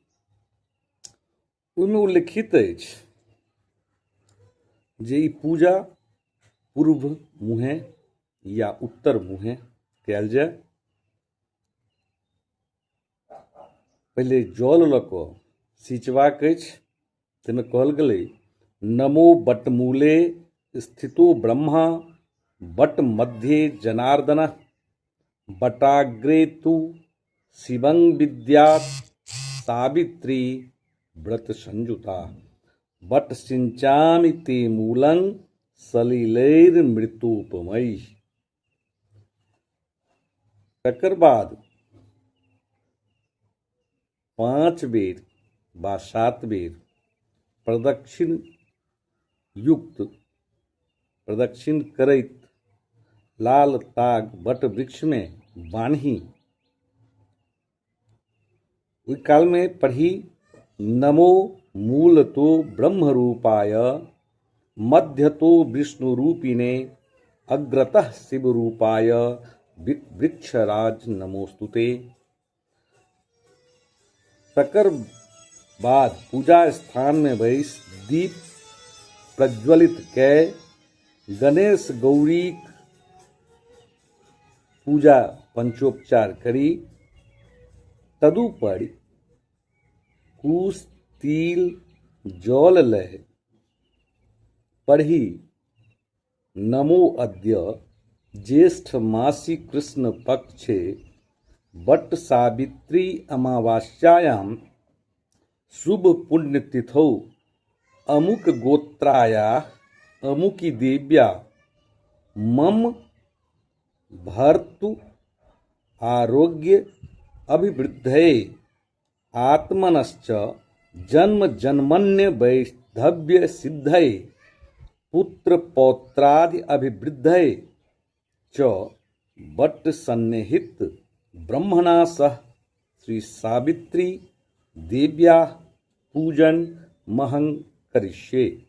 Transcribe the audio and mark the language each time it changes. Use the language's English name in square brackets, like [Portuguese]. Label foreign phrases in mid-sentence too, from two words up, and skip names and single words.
[Maithili] ओहिमे उल्लिखित अछि जे ई पूजा पूर्व मुँहे या उत्तर मुँहे कयल जाय। पहिले जल लऽ कऽ सिंचबाक अछि। ताहिमे कहल गेलै [Sanskrit] नमो बटमूले स्थितो ब्रह्मा बट मध्ये जनार्दन बटाग्रे तु शिवं विद्यात् सावित्री व्रत संयुता बट सिंचामि ते मूलं सलिलैर्मृतोपमैः। [Maithili] तकर बाद 5 बेर वा 7 बेर प्रदक्षिण करैत लाल ताग बट वृक्ष में बान्ही। ओहि काल में पढ़ी [Sanskrit] नमो मूलतो ब्रह्मरूपाय मध्यतो विष्णुरूपिणे अग्रतः शिवरूपाय वृक्षराज नमोस्तुते। [Maithili] तकर बाद पूजा स्थान में बैस दीप प्रज्वलित कै गणेश गौरी पूजा पंचोपचार करी। तदुपरि कुश तिल जल लय पढ़ी [Sanskrit] नमो अद्य ज्येष्ठ मासी कृष्ण पक्षे बट सावित्री अमावास्यायां शुभ पुण्यतिथौ अमुक गोत्राया अमुकी देव्या मम भर्तु आरोग्य अभिवृद्धये आत्मनश्च जन्म जन्मन्य वैधव्य सिद्धये पुत्र पौत्रादि अभिवृद्धये च बट सन्निहित ब्रह्मणा सह श्री सावित्री देव्या पूजन महं करिष्ये।